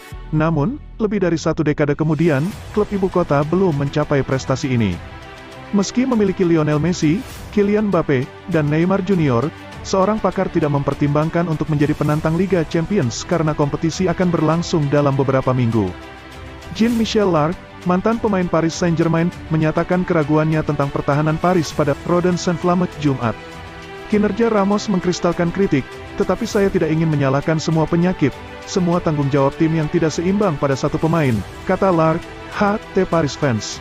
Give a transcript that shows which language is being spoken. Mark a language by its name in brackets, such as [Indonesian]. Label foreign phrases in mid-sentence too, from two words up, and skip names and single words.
[Indonesian] Namun, lebih dari 1 dekade kemudian, klub ibu kota belum mencapai prestasi ini. Meski memiliki Lionel Messi, Kylian Mbappe, dan Neymar Junior, seorang pakar tidak mempertimbangkan untuk menjadi penantang Liga Champions karena kompetisi akan berlangsung dalam beberapa minggu. Jean-Michel Lark, mantan pemain Paris Saint-Germain, menyatakan keraguannya tentang pertahanan Paris pada Roden Saint-Flamme, Jumat. Kinerja Ramos mengkristalkan kritik, tetapi saya tidak ingin menyalahkan semua penyakit, semua tanggung jawab tim yang tidak seimbang pada satu pemain, kata Lark, Paris fans.